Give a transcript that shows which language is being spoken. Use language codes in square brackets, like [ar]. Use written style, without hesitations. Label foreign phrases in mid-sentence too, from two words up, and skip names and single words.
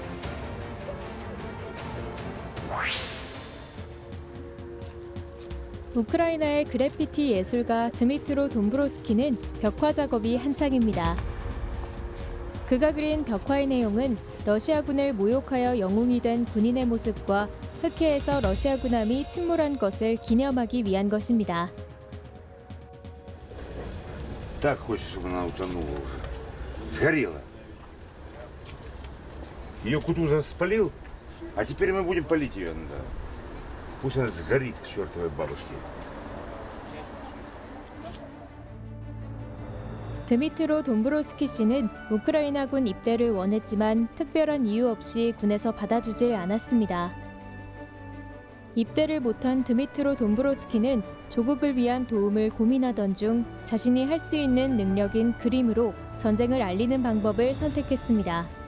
[ko] 우크라이나의 그래피티 예술가 드미트로 돈브로스키는 벽화 작업이 한창입니다. 그가 그린 벽화의 내용은 러시아군을 모욕하여 영웅이 된 군인의 모습과 흑해에서 러시아 군함이 침몰한 것을 기념하기 위한 것입니다. [ru] Так хочешь, чтобы она утонула уже. Сгорела. Ее Кутузов спалил, а теперь мы будем палить ее. Да. Пусть она сгорит к чертовой бабушке. [ko] 드미트로 돈브로스키 씨는 우크라이나군 입대를 원했지만 특별한 이유 없이 군에서 받아주질 않았습니다. 입대를 못한 드미트로 돈브로스키는 조국을 위한 도움을 고민하던 중 자신이 할 수 있는 능력인 그림으로 전쟁을 알리는 방법을 선택했습니다.